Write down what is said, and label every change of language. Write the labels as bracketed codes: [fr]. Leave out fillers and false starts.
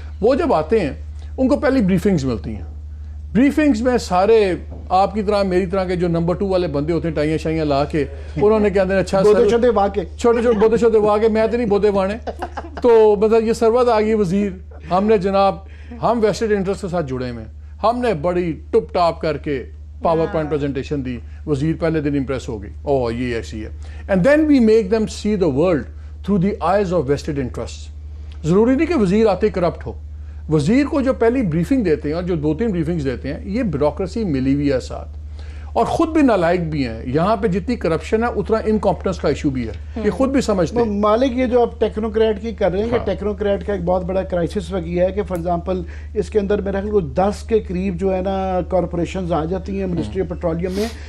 [ur] وہ جب آتے ہیں ان کو پہلی بریفنگز ملتی ہیں. بریفنگز میں سارے آپ کی طرح میری طرح کے جو نمبر 2 والے بندے ہوتے ہیں، ٹائیاں شائیاں لا کے انہوں نے کہتے ہیں اچھا چھوٹے بودے شودے واقع، میں تو نہیں بودے وانے. تو مطلب یہ سربت آ گئی وزیر، ہم نے جناب ہم ویسٹڈ انٹرسٹ کے ساتھ جڑے ہوئے، ہم نے بڑی ٹپ ٹاپ کر کے پاور پوائنٹ پریزنٹیشن دی, وزیر پہلے دن امپریس ہو گئی, اوہ یہ ایسی ہے. [en] And then we make them see the world through the eyes of vested interest. [ur] ضروری نہیں کہ وزیر آتے کرپٹ ہو. وزیر کو جو پہلی بریفنگ دیتے ہیں اور جو 2-3 بریفنگز دیتے ہیں, یہ بیوروکریسی ملی ہوئی ہے ساتھ, اور خود بھی نالائق بھی ہیں. یہاں پہ جتنی کرپشن ہے اتنا انکمپٹنس کا ایشو بھی ہے, یہ خود بھی سمجھتے ہیں. مالک یہ جو آپ ٹیکنوکریٹ کی کر رہے ہیں کہ ٹیکنوکریٹ کا ایک بہت بڑا کرائسس وقت ہے کہ [en] for example [ur] اس کے اندر میرا خیال کو 10 کے قریب جو ہے نا کارپوریشنز آ جاتی ہیں منسٹری آف پیٹرولیم میں.